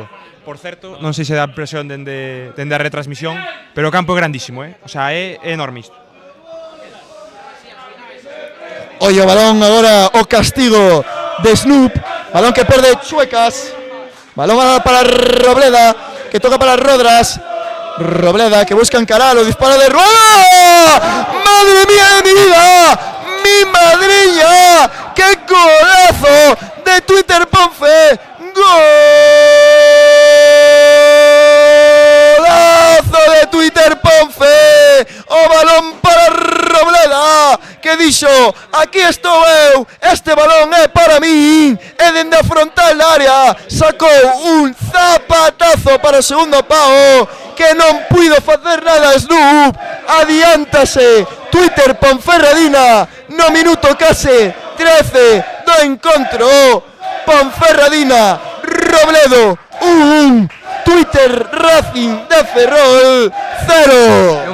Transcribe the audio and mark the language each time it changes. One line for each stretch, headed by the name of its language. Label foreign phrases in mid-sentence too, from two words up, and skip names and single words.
Galician: Por certo, non sei se dá presión dende a retransmisión, pero o campo é grandísimo,
Spanish: o sea,
Galician: é enorme isto. Oye, o balón agora, o castigo de Snoop, balón que perde Chuecas, balón para Robleda, que toca para Rodras, Robleda que busca encarar, o disparo de Rueda.
Spanish: ¡Madre mía de mi vida! ¡Mi madriña! ¡Qué golazo de Twitter Ponfe! ¡Golazo de Twitter Ponfe!
Galician: O balón para bateu, este balón é para min, e dende a frontal área sacou un zapatazo para o segundo pao, que non puido facer nada Snoop, adiántase Twitter Ponferradina no minuto case 13 do encontro, Ponferradina, Robledo, 1, Twitter Racing de Ferrol, 0.